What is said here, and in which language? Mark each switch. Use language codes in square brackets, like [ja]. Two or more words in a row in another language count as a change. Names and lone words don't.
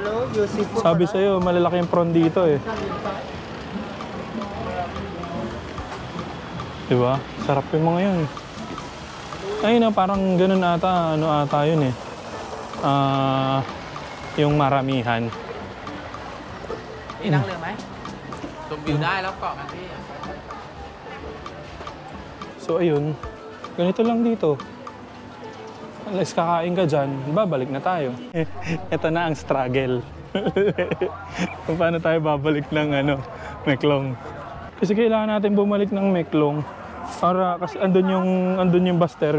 [tl] Sabi sa'yo, malalaking prawn dito eh. Diba? Sarap yung mga yun. Ayun na, parang ganun ata, ano ata yun eh. Yung maramihan. [th] นี่นั่งเรือไหมชมวิวได้แล้วเกาะกันพี่ [tl] So ayun, ganito lang dito. Unless kakain ka dyan, babalik na tayo. Ito na ang struggle. Kung paano tayo babalik ng ano, Meklong. Kasi kailangan natin bumalik ng Meklong. Para kasi andun yung bus terminal.